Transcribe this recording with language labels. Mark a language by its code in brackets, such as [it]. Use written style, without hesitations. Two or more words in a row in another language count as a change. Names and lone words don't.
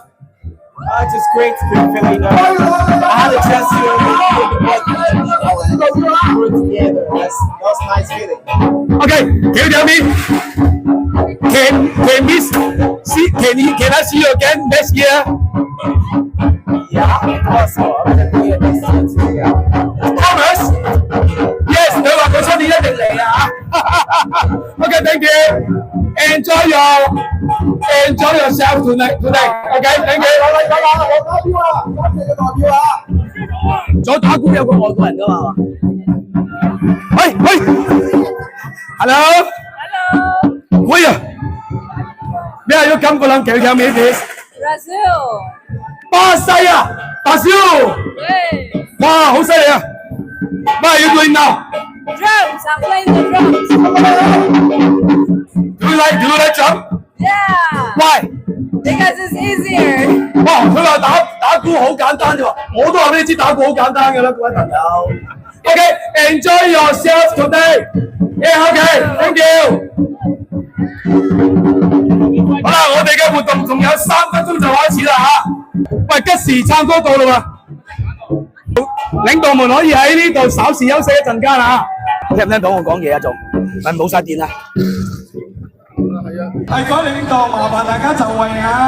[en] Just great to be feeling. I had a chance to work together. That was a nice feeling. Okay, can you tell me? Can I see you again next year? Yeah, also, I'm gonna be at this year too. Yeah. Promise? Yes, [yue] 你話佢出年一定嚟啊 ！ [en] Okay, thank you. Enjoy yourself tonight. Okay, thank you. [yue] 左打鼓有個外國人㗎嘛？喂 ，Hello. [en] Where are you? Where are you come from? Can you tell me this? Brazil. [yue] 巴西啊，巴西哦！ [en] Yay. [yue] 哇，好犀利啊 ！ [en] What are you doing now? Drums. I'm playing the drums. Do you like drum? Yeah. Why? Because it's easier. [yue] 哇！佢話打鼓好簡單啫喎，我都話俾你知打鼓好簡單嘅啦，各位朋友。 [en] Okay, enjoy yourself today. Yeah, okay, thank you. [yue] 好啦，我哋嘅活動仲有3分鐘就開始啦嚇。喂，吉時撐歌到啦喎，領導們可以喺呢度稍事休息一陣間嚇。聽唔聽到我講嘢啊？仲咪冇晒電啦。係各位領導，麻煩大家就位啊！